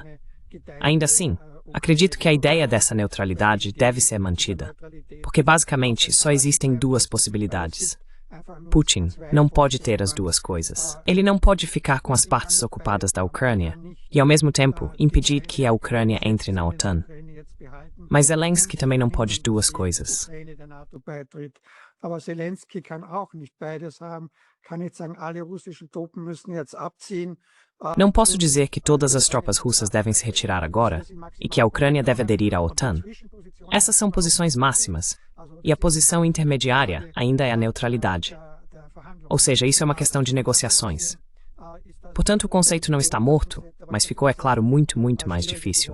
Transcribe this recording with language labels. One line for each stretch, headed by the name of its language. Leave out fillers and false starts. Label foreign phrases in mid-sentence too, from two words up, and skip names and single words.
Portuguese: Ainda assim, acredito que a ideia dessa neutralidade deve ser mantida, porque basicamente só existem duas possibilidades. Putin não pode ter as duas coisas. Ele não pode ficar com as partes ocupadas da Ucrânia e, ao mesmo tempo, impedir que a Ucrânia entre na OTAN. Mas Zelensky também não pode duas coisas.
German: Aber Zelensky kann auch nicht beides haben, kann nicht sagen, alle russischen Truppen müssen jetzt abziehen.
Portuguese: Não posso dizer que todas as tropas russas devem se retirar agora e que a Ucrânia deve aderir à OTAN. Essas são posições máximas, e a posição intermediária ainda é a neutralidade. Ou seja, isso é uma questão de negociações. Portanto, o conceito não está morto, mas ficou, é claro, muito mais difícil.